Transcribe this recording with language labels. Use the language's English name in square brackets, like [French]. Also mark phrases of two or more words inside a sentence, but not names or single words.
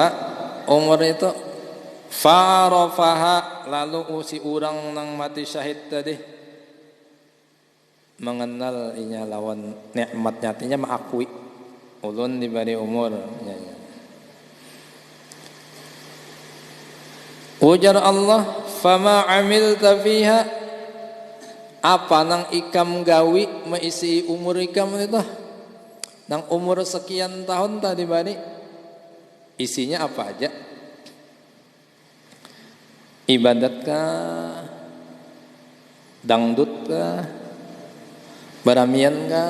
[Banjar] Umur itu farafaha, lalu usi orang nang mati syahid tadi mengenal inya lawan nikmat nyatinya mengakui ulun diberi umur. Ujar Allah, [Arabic] فما عملت فيها, [Banjar] apa nang ikam gawi meisi umur ikam itu? Nang umur sekian tahun tadi bari isinya apa aja? Ibadat kah? Dangdut kah? Baramian kah?